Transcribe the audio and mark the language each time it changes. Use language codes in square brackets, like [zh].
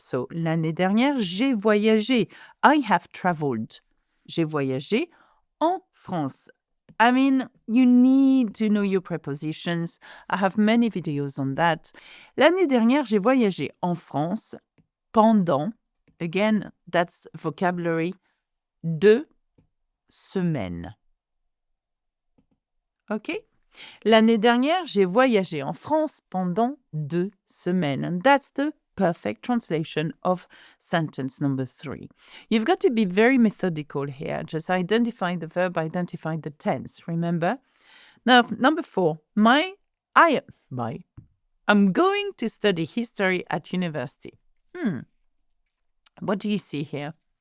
[fr] So, l'année dernière, j'ai voyagé. [en] I have traveled. [fr] J'ai voyagé en France. [en] I mean, you need to know your prepositions. I have many videos on that. [fr] L'année dernière, j'ai voyagé en France pendant, [en] again, that's vocabulary, [fr] 2 semaines. Okay? L'année dernière, j'ai voyagé en France pendant 2 semaines. [en] And that's the perfect translation of sentence number 3. You've got to be very methodical here. Just identify the verb, identify the tense, remember? Now, number 4, I'm going to study history at university. What do you see here?